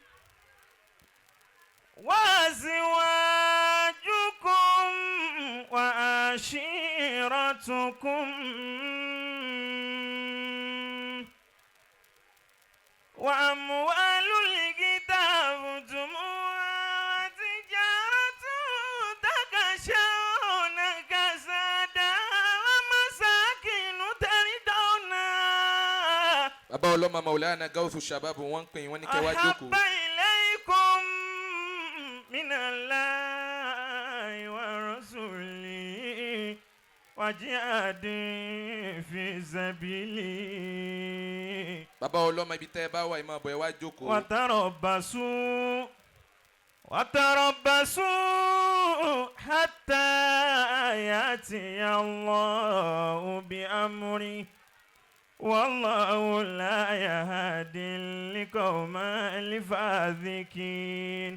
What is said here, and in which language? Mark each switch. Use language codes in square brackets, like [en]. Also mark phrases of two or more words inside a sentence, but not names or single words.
[ar] وأزواجكم وعشيرتكم وأموال اقترفتموها وتجارة تخشون كسادها ومساكن ترضونها [yo] bàbá ọlọ́mọ Maulana Gaothu Shabaab wọ́n ń pè wọ́n ní kẹwàá jókòó. [ar] أحب إليكم من الله ورسوله وجهاد في سبيله [yo] bàbá ọlọ́mọ ibi tẹ́ ẹ bá wà ẹ máa bọ̀ ẹ wá jókòó. [ar] وتربصوا حتى يأتي الله بأمره والله لا يهدي القوم الفاسقين.